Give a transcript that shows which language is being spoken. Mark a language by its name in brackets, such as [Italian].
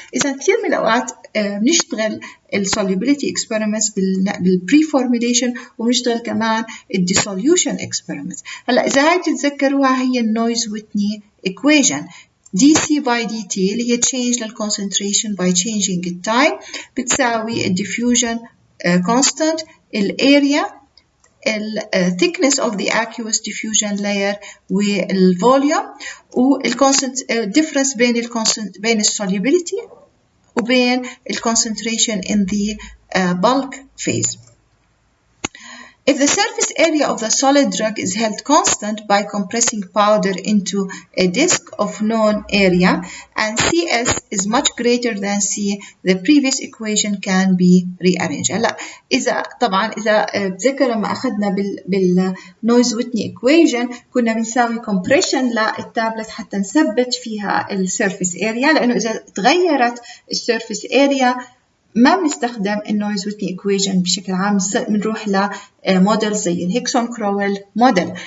[Arabic] إذا كثير من الأوقات بنشتغل solubility experiments بالpreformulation وبنشتغل كمان dissolution experiments. هلا إذا هاي بتتذكروها هي النويز ويتني equation. [English] dC by dt اللي هي change للconcentration by changing the time بتساوي diffusion constant الاريا thickness of the aqueous diffusion layer والvolume والديفرنس بين الsolubility وبين concentration in the bulk phase. If the surface area of the solid drug is held constant by compressing powder into a disk of known area and Cs is much greater than C, the previous equation can be rearranged. [Arabic] هلا إذا بتذكر لما أخذنا بالنويز ويتني equation كنا بنساوي compression للتابلت حتى نثبت فيها السيرفيس area لأنه إذا تغيرت السيرفيس area ما بنستخدم النويز ويتني ايكويشن بشكل عام بنروح لموديل زي الهيكسون كرويل موديل.